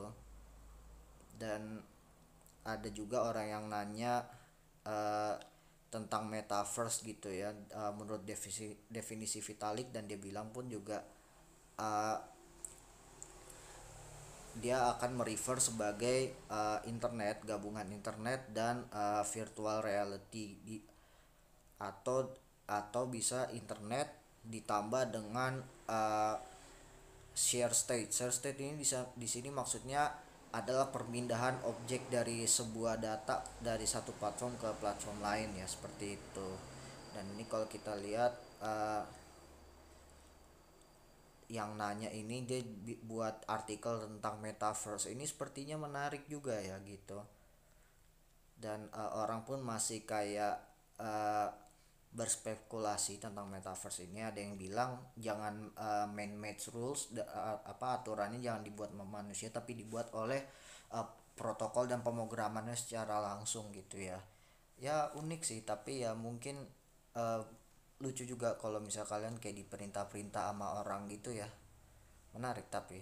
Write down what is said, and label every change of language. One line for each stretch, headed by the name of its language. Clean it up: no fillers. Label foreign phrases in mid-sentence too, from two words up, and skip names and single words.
Indonesian: Dan ada juga orang yang nanya uh, tentang metaverse gitu ya, menurut definisi Vitalik, dan dia bilang pun juga uh, dia akan merefer sebagai internet, gabungan internet dan
English: virtual reality
Indonesian: atau bisa internet ditambah dengan uh,
English: share state. Share state
Indonesian: ini bisa di sini maksudnya adalah perpindahan objek dari sebuah data dari satu platform ke platform lain ya, seperti itu. Dan ini kalau kita lihat yang nanya ini dia buat artikel tentang metaverse ini, sepertinya menarik juga ya gitu. Dan orang pun masih kayak uh, berspekulasi tentang metaverse ini. Ada yang bilang jangan
English: man-made rules,
Indonesian: apa aturannya jangan dibuat manusia tapi dibuat oleh protokol dan pemrogramannya secara langsung gitu ya. Ya unik sih, tapi ya mungkin uh, lucu juga kalau misal kalian kayak diperintah-perintah sama orang gitu ya. Menarik tapi.